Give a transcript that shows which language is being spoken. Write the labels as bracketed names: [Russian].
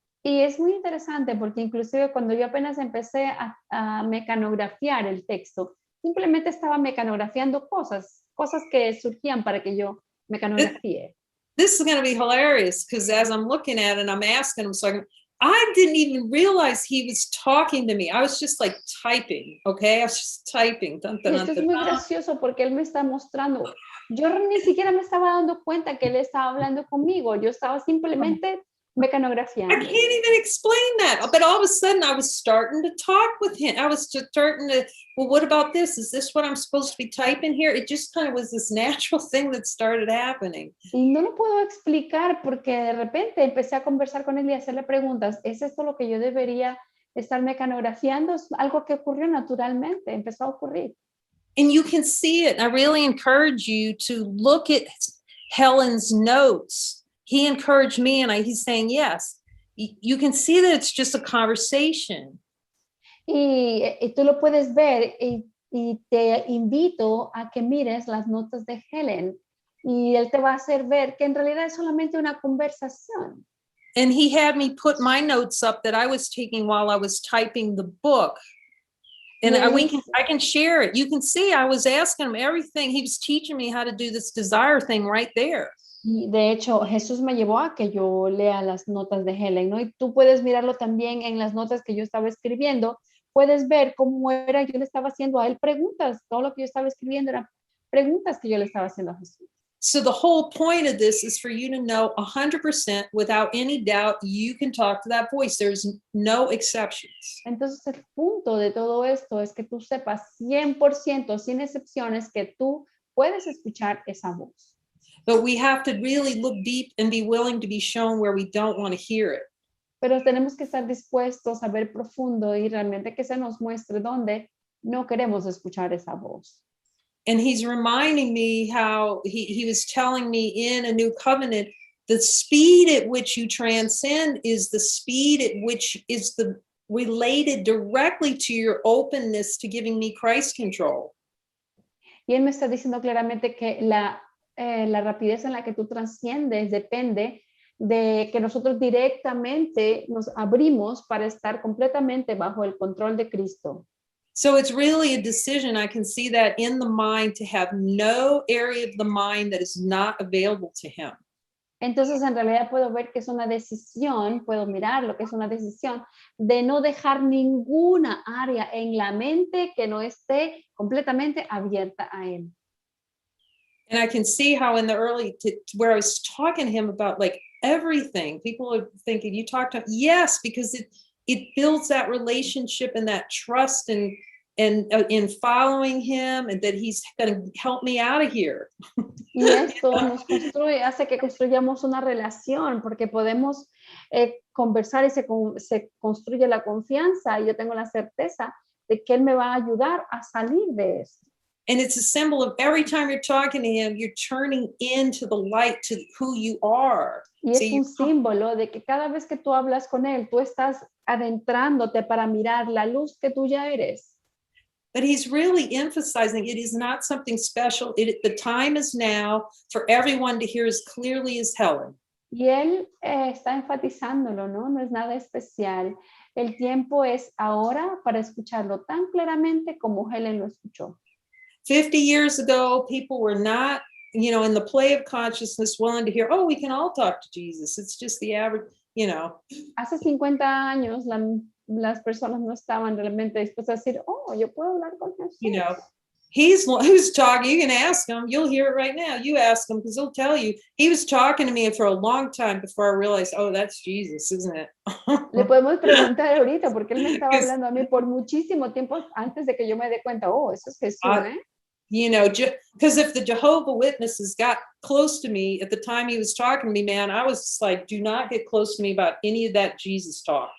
[Spanish] Y es muy interesante porque inclusive cuando yo apenas empecé a mecanografiar el texto, simplemente estaba mecanografiando cosas que surgían para que yo mecanografíe. [English] This is going to be hilarious, because as I'm looking at it, I'm asking him, so I didn't even realize he was talking to me. I was just like typing, okay? I was just typing. Dun, dun, [Spanish] Y esto es muy gracioso porque él me está mostrando. Yo ni siquiera me estaba dando cuenta que él estaba hablando conmigo. Yo estaba simplemente mecanografiando. [English] I can't even explain that. But all of a sudden, I was starting to talk with him. I was just starting to, well, what about this? Is this what I'm supposed to be typing here? It just kind of was this natural thing that started happening. [Spanish] Y no lo puedo explicar porque de repente empecé a conversar con él y a hacerle preguntas. ¿Es esto lo que yo debería estar mecanografiando? Es algo que ocurrió naturalmente, empezó a ocurrir. [English] And you can see it. I really encourage you to look at Helen's notes. He encouraged me, and he's saying, yes, you can see that it's just a conversation. [Spanish] Y tú lo puedes ver y te invito a que mires las notas de Helen y él te va a hacer ver que en realidad es solamente una conversación. [English] And he had me put my notes up that I was taking while I was typing the book. And I can share it. You can see I was asking him everything. He was teaching me how to do this desire thing right there. [Spanish] Y de hecho, Jesús me llevó a que yo lea las notas de Helen, ¿no? Y tú puedes mirarlo también en las notas que yo estaba escribiendo. Puedes ver cómo era, yo le estaba haciendo a él preguntas. Todo lo que yo estaba escribiendo eran preguntas que yo le estaba haciendo a Jesús. [English] So the whole point of this is for you to know 100% without any doubt you can talk to that voice. There's no exceptions. [Spanish] Entonces el punto de todo esto es que tú sepas 100%, sin excepciones, que tú puedes escuchar esa voz. [English] But we have to really look deep and be willing to be shown where we don't want to hear it. [Spanish] Pero tenemos que estar dispuestos a ver profundo y realmente que se nos muestre dónde no queremos escuchar esa voz. [English] And he's reminding me how he was telling me in a new covenant, the speed at which you transcend is the speed at which is the related directly to your openness to giving me Christ control. [Spanish] Y él me está diciendo claramente que la rapidez en la que tú trasciendes depende de que nosotros directamente nos abrimos para estar completamente bajo el control de Cristo. [English] So it's really a decision. I can see that in the mind, to have no area of the mind that is not available to him. [Spanish] Entonces, en realidad puedo ver que es una decisión, puedo mirar lo que es una decisión de no dejar ninguna área en la mente que no esté completamente abierta a él. [English] And I can see how in the early, where I was talking to him about like everything, people are thinking, you talk to him, yes, because it builds that relationship and that trust and in following him, and that he's going to help me out of here. [Spanish] Y esto nos construye, hace que construyamos una relación, porque podemos conversar y se construye la confianza, y yo tengo la certeza de que él me va a ayudar a salir de esto. [English] And it's a symbol of every time you're talking to him, you're turning into the light to who you are. [Spanish] Y es un símbolo de que cada vez que tú hablas con él, tú estás adentrándote para mirar la luz que tú ya eres. [English] But he's really emphasizing it is not something special. The time is now for everyone to hear as clearly as Helen. [Spanish] Y él está enfatizándolo, ¿no? No es nada especial. El tiempo es ahora para escucharlo tan claramente como Helen lo escuchó. [English] 50 years ago, people were not, in the play of consciousness willing to hear, oh, we can all talk to Jesus. It's just the average, [Spanish] Hace 50 años las personas no estaban realmente dispuestas a decir, oh, yo puedo hablar con Jesús. [English] He's who's talking. You can ask him. You'll hear it right now. You ask him because he'll tell you. He was talking to me for a long time before I realized, oh, that's Jesus, isn't it? [Spanish] Le podemos preguntar ahorita porque él me estaba hablando a mí por muchísimo tiempo antes de que yo me dé cuenta, oh, eso es Jesús, ¿eh? [English] Because if the Jehovah Witnesses got close to me at the time he was talking to me, man, I was just like, do not get close to me about any of that Jesus talk.